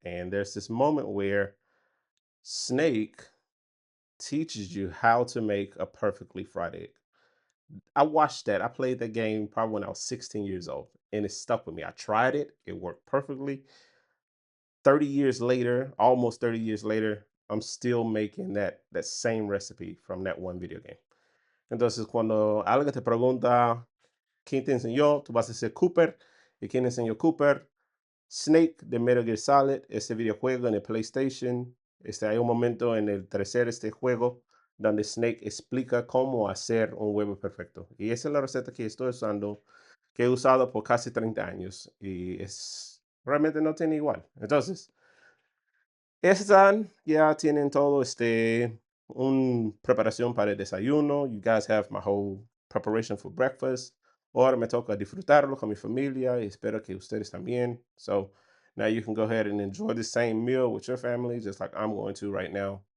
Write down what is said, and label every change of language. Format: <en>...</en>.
<en>And there's this moment where Snake teaches you how to make a perfectly fried egg. I watched that. I played that game probably when I was 16 years old and it stuck with me. I tried it, it worked perfectly. 30 years later, almost 30 years later, I'm still making that same recipe from that one video game.</en> <es>Entonces, cuando alguien te pregunta quién te enseñó, tú vas a decir Cooper. ¿Y quién enseñó Cooper? Snake de Metal Gear Solid, ese videojuego en el PlayStation. Hay un momento en el tercer juego donde Snake explica cómo hacer un huevo perfecto. Y esa es la receta que estoy usando, que he usado por casi 30 años. Y realmente no tiene igual. Entonces, están, ya tienen todo un preparación para el desayuno.</es> <en>You guys have my whole preparation for breakfast.</en> <es>Ahora me toca disfrutarlo con mi familia y espero que ustedes también.</es> <en>So now you can go ahead and enjoy the same meal with your family, just like I'm going to right now.</en>